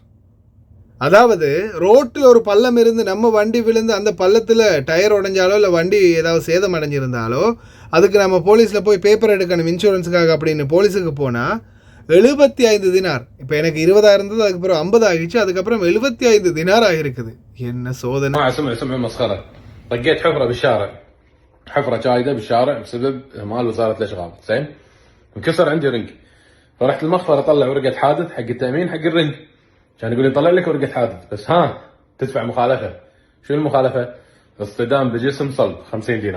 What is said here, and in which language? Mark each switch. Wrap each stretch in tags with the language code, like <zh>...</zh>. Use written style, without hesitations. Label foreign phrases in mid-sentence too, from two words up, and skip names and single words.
<ta>அதாவது ரோட்டில் ஒரு பள்ளம் இருந்து நம்ம வண்டி விழுந்து அந்த பள்ளத்தில் டயர் உடைஞ்சாலோ இல்லை வண்டி ஏதாவது சேதம் அடைஞ்சிருந்தாலோ அதுக்கு நம்ம போலீஸில் போய் பேப்பர் எடுக்கணும் இன்சூரன்ஸுக்காக அப்படின்னு போலீஸுக்கு போனால் 75 தினார். இப்போ எனக்கு 20 இருந்தது, அதுக்கப்புறம் 50 ஆகிடுச்சு, அதுக்கப்புறம் 75 தினார் ஆகிருக்குது. என்ன சோதனை!</ta> <ar>طقيت حفرة بالشارع، حفرة جايدة بالشارع بسبب مال وزارة الأشغال. زين انكسر عندي رنج، فرحت المخفر اطلع ورقة حادث حق التأمين حق الرنج، كان يقول لي طلع لك ورقة حادث بس ها تدفع مخالفة. شو المخالفة؟ اصطدام بجسم صلب 50 دينار.</ar>